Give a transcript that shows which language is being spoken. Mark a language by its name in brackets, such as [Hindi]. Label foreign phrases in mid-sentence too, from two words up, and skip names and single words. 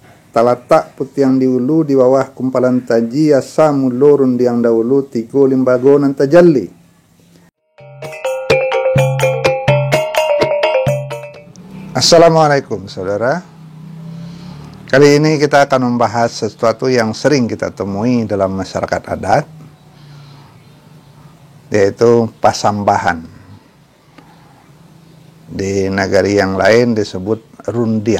[Minangkabau] Talatak putiang diulu di bawah kumpalan taji asa mulurun diang dahulu tigo limbago nan tajalli. [Indonesian] Assalamualaikum saudara. Kali ini kita akan membahas sesuatu yang sering kita temui dalam masyarakat adat, yaitu pasambahan. Di negari yang lain disebut rundiang.